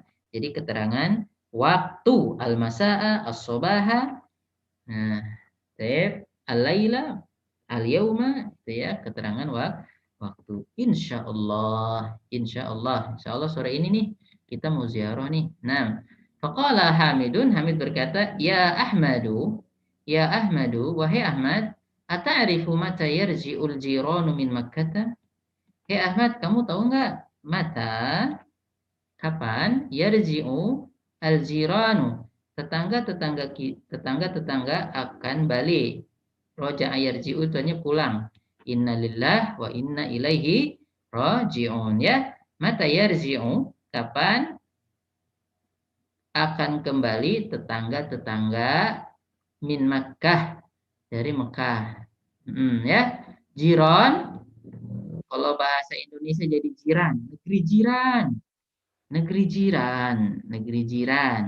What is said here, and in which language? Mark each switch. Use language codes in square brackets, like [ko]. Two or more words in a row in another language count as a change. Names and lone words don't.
[id] Jadi keterangan waktu al-masaa, as-sobaha. Nah, [ar] الليلة اليوم, [id] itu ya keterangan waktu. [ar] إن شاء الله إن شاء الله [id] sore ini nih kita mau ziarah nih. Nah, [ar] فقال حامد, [id] Hamid berkata, [ar] يا أحمد, [id] wahai Ahmad, [ar] أتعرف متى يرجع الجيران من مكة? [id] Hei Ahmad, kamu tahu nggak mata kapan [ar] يرجع الجيران, [id] tetangga-tetangga akan balik. [ar] رجع يرجع itu artinya pulang. إنا لله وإنا إليه راجعون ya. متى يرجع, [id] kapan akan kembali tetangga-tetangga min Makkah, dari Mekah. Ya, jiran. Kalau bahasa Indonesia jadi jiran, negeri jiran.